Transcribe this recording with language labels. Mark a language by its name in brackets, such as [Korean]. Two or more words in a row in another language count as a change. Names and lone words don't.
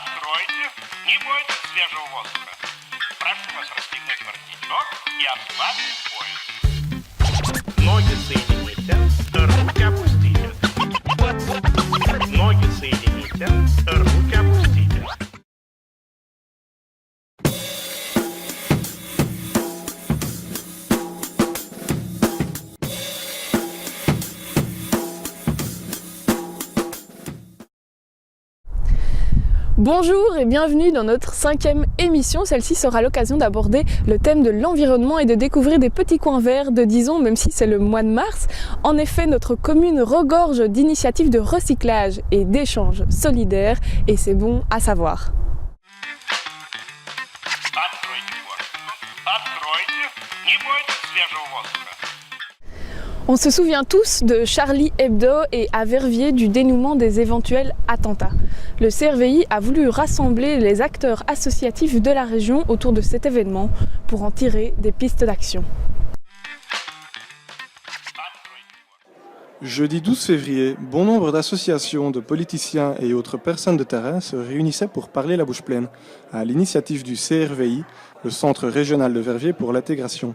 [Russian] Откройте, не бойтесь свежего воздуха. Прошу вас расстегнуть воротничок и ослабить пояс. Ноги соедините, руки опустите. Ноги соедините, руки опустите. [French] Bonjour et bienvenue dans notre 5e émission. Celle-ci sera l'occasion d'aborder le thème de l'environnement et de découvrir des petits coins verts de Dizon, même si c'est le mois de mars. En effet, notre commune regorge d'initiatives de recyclage et d'échanges solidaires et c'est bon à savoir. [Russian] Откройте форточку. Откройте, не бойтесь свежего воздуха. [French] On se souvient tous de Charlie Hebdo et à Verviers du dénouement des éventuels attentats. Le CRVI a voulu rassembler les acteurs associatifs de la région autour de cet événement pour en tirer des pistes d'action. Jeudi 12 février, bon nombre d'associations, de politiciens et autres personnes de terrain se réunissaient pour parler la bouche pleine, à l'initiative du CRVI, le Centre régional de Verviers pour l'intégration.